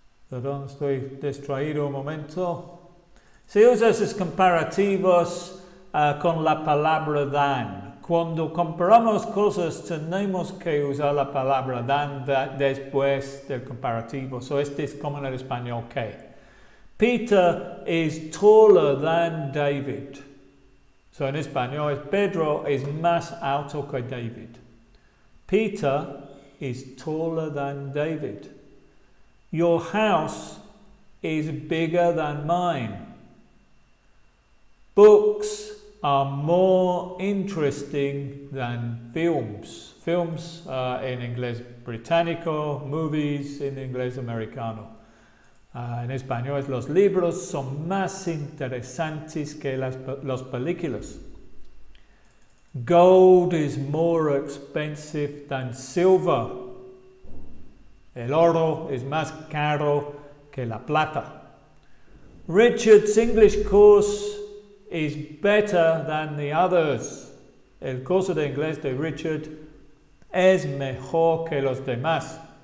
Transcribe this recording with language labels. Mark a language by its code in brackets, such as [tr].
[es] Perdón, estoy distraído un momento. Se usa esos comparativos con la palabra than. Cuando comparamos cosas tenemos que usar la palabra than después del comparativo. So, este es como en el español que. [en] Peter is taller than David. [es] So en español es Pedro es más alto que David. [en] Peter is taller than David. Your house is bigger than mine. Books are more interesting than films. [es] Films en inglés británico, movies en inglés americano. En español es los libros son más interesantes que las películas. [en] Gold is more expensive than silver. [es] El oro es más caro que la plata. [en] Richard's English course is better than the others. [es] El curso de inglés de Richard es mejor que los demás.